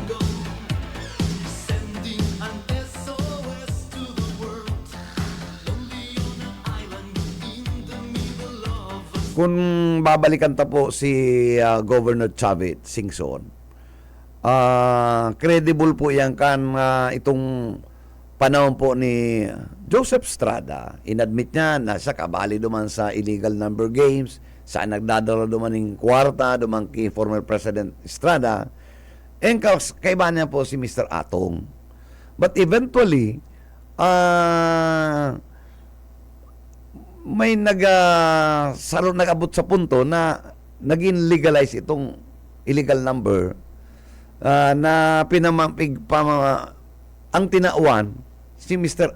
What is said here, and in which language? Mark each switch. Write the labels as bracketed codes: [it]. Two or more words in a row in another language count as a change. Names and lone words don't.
[bik] Kung babalikan ta po si Governor Chavit Singson, credible po yan itong panahon po ni Joseph Estrada. Inadmit niya na siya kabali duman sa [en] illegal number games, [bik] saan nagdadala duman ng kwarta, duman kay [en] former President [bik] Estrada, and kaiba niya po si Mr. Atong. [en] But eventually, [bik] may nag-abot sa punto na naging legalize itong [en] illegal number [bik] na pinamampig ang tinauan si Mr.